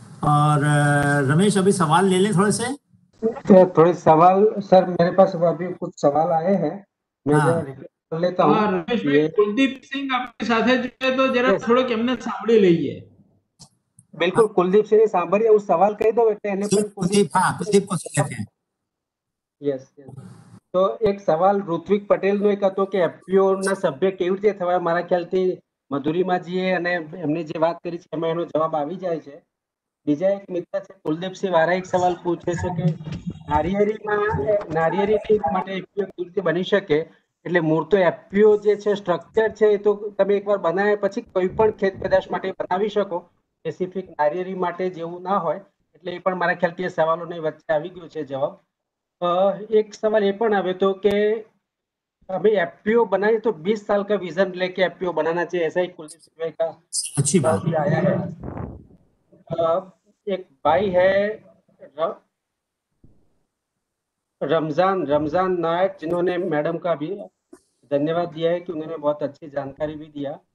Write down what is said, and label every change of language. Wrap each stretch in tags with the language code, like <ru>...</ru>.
<hi>और रमेश अभी सवाल ले ले थोड़े से। थोड़े सवाल सर मेरे पास अभी कुछ सवाल आए हैं, मैं जरा रिप्लाई कर लेता हूँ। रमेश भाई, कुलदीप सिंह आपके साथ जुड़े तो जरा थोड़े</hi> <gu>केमने सांभળી લઈએ.</gu> <hi>बिल्कुल,</hi> <gu>कुलदीप सिंह सांभળીએ હું સવાલ કહી દઉં એટલે એને પણ</gu> <hi>कुलदीप को लेते हैं.</hi> <en>Yes.</en> <gu>તો એક સવાલ ઋત્વિક પટેલનો એક હતો કે એફપીઓ ના સભ્ય કેવી રીતે થવાય. મારા ખ્યાલથી મધુરીમાજીએ અને એમને જે વાત કરી છે એમાં એનો જવાબ આવી જાય છે. બીજા એક મિત્ર છે કુલદીપસિંહ વારા એક સવાલ પૂછે છે કે નારિયેરી માટે એફપીઓ કેવી રીતે બની શકે. એટલે મૂળ તો એફપીઓ જે છે સ્ટ્રક્ચર છે એ તો તમે એકવાર બનાવ્યા પછી કોઈ પણ ખેત પેદાશ માટે બનાવી શકો, સ્પેસિફિક નારિયેરી માટે જેવું ના હોય. એટલે એ પણ મારા ખ્યાલથી એ સવાલોની વચ્ચે આવી ગયો છે જવાબ.</gu> <hi>एक सवाल ये</hi> <gu>पण आवे तो</gu> <hi>कि अभी एफपीओ बनाए तो 20 साल का विजन लेके एफपीओ बनाना चाहिए, ऐसा ही कुलदीप सिंह भाई का अच्छी बात भी आया है। एक भाई है रमजान नायक, जिन्होंने मैडम का भी धन्यवाद दिया है कि उन्होंने बहुत अच्छी जानकारी भी दिया।</hi>